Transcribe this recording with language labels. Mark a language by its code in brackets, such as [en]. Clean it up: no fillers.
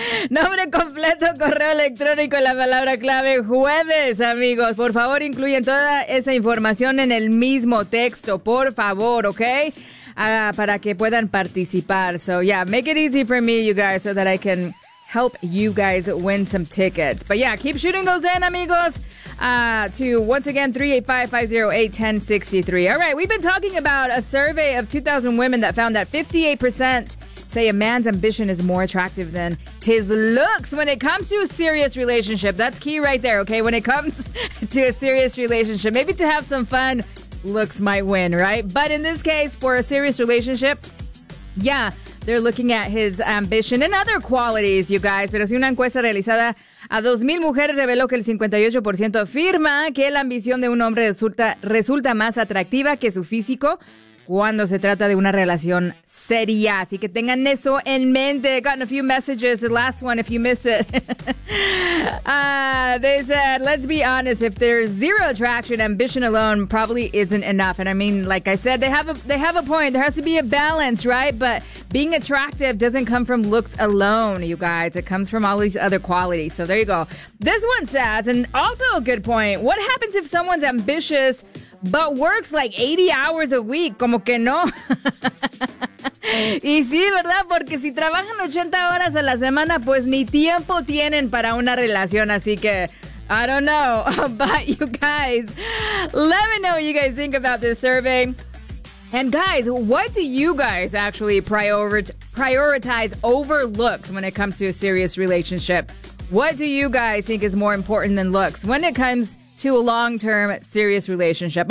[es] Nombre completo, correo electrónico y la palabra clave. Jueves, amigos. Por favor, incluyen toda esa información en el mismo texto. Por favor, ¿ok? Para que puedan participar. [en] So, yeah, make it easy for me, you guys, so that I can help you guys win some tickets. But, yeah, keep shooting those in, amigos. To, once again, 385-508-1063. All right, we've been talking about a survey of 2,000 women that found that 58% say a man's ambition is more attractive than his looks when it comes to a serious relationship. That's key right there, okay? When it comes to a serious relationship, maybe to have some fun, looks might win, right? But in this case, for a serious relationship, yeah, they're looking at his ambition and other qualities, you guys. [es] Pero si una encuesta realizada a 2,000 mujeres reveló que el 58% afirma que la ambición de un hombre resulta más atractiva que su físico cuando se trata de una relación seria. Así que tengan eso en mente. [en] Gotten a few messages. The last one, if you missed it. they said, let's be honest, if there's zero attraction, ambition alone probably isn't enough. And I mean, like I said, they have a point. There has to be a balance, right? But being attractive doesn't come from looks alone, you guys. It comes from all these other qualities. So there you go. This one says, and also a good point, what happens if someone's ambitious but works like 80 hours a week? [es] Como que no. Y sí, ¿verdad? Porque si trabajan 80 horas a la semana, pues ni tiempo tienen para una relación. Así que, [en] I don't know. But you guys, let me know what you guys think about this survey. And guys, what do you guys actually prioritize over looks when it comes to a serious relationship? What do you guys think is more important than looks when it comes to a long-term serious relationship?